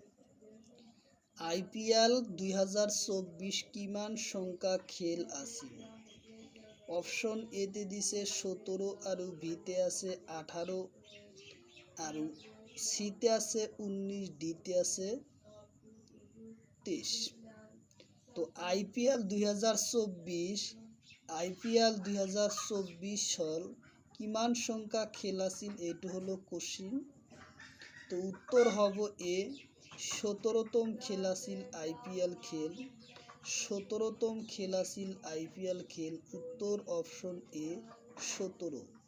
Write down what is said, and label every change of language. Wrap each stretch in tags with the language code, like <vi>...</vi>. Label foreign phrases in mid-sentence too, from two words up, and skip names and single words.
<as>IPL 2024 কিমান সংখ্যা খেল আছিল অপশ্যন এতে দিছে 17 আৰু বিতে আছে 18 আৰু সিতে আছে 19 ডিতে আছে 23 তো IPL 2024 হল কিমান সংখ্যা খেল আছিল এইটো হলো কোশ্চিন তো উত্তর হব এ 17তম খেল আছিল IPL খেল 17তম খেল আছিল IPL খেল উত্তর অপশ্যন এ 17।</as>